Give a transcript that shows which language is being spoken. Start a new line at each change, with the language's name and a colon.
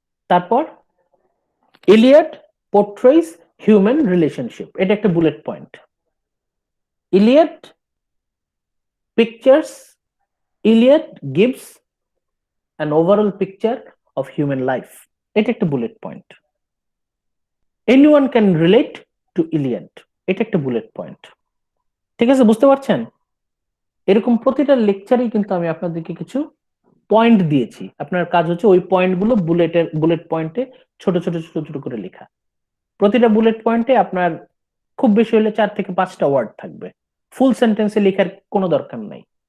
English: তারপর Iliad portrays human relationship,
Bangla: এটা একটা bullet point.
English: Iliad pictures, Iliad gives an overall picture of human life,
Bangla: এটা একটা bullet point.
English: anyone can relate to Iliad,
Bangla: এটা একটা bullet point. ঠিক আছে, বুঝতে পারছেন? এরকম প্রতিটা লেকচারেই কিন্তু আমি আপনাদেরকে কিছু পয়েন্ট দিয়েছি, আপনার কাজ হচ্ছে ওই পয়েন্টগুলো বুলেট পয়েন্টে ছোট ছোট ছোট ছোট করে লেখা। প্রতিটা বুলেট পয়েন্টে আপনার খুব বেশি হলে 4 থেকে 5টা ওয়ার্ড থাকবে, ফুল সেন্টেন্সে লেখার কোনো দরকার নাই।